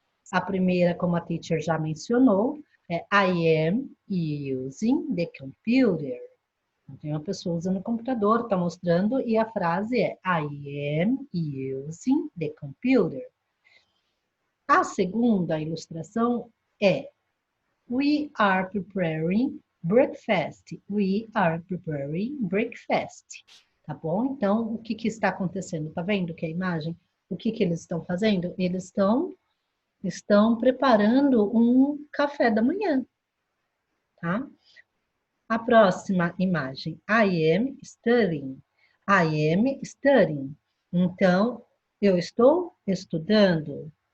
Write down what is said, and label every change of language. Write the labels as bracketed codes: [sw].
[pt] A primeira, como a teacher já mencionou, é [en] I am using the computer. [pt] Então, tem uma pessoa usando o computador, está mostrando, e a frase é [en] I am using the computer. [pt] A segunda ilustração é [en] We are preparing breakfast. We are preparing breakfast. [pt] Tá bom? Então, o que está acontecendo? Tá vendo que a imagem? O que eles estão fazendo? Eles estão preparando um café da manhã, tá? A próxima imagem. [en] I am studying. I am studying. [pt] Então, eu estou estudando.